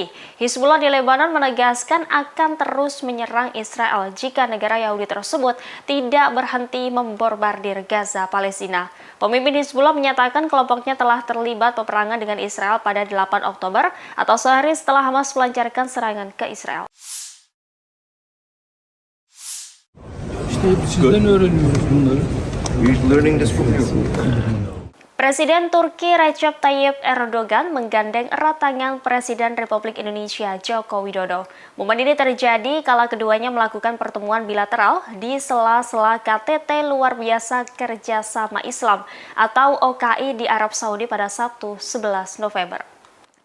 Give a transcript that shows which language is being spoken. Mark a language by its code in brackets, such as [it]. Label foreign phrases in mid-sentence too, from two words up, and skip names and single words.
[id] Hizbullah di Lebanon menegaskan akan terus menyerang Israel jika negara Yahudi tersebut tidak berhenti membombardir Gaza, Palestina. Pemimpin Hizbullah menyatakan kelompoknya telah terlibat peperangan dengan Israel pada 8 Oktober atau sehari setelah Hamas melancarkan serangan ke Israel. [tr] İşte sizden öğreniyoruz bunları. [en] We're learning this from you. [id] Presiden Turki Recep Tayyip Erdogan menggandeng erat tangan Presiden Republik Indonesia Joko Widodo. Momen ini terjadi kala keduanya melakukan pertemuan bilateral di sela-sela KTT luar biasa Kerjasama Islam atau OKI di Arab Saudi pada Sabtu 11 November.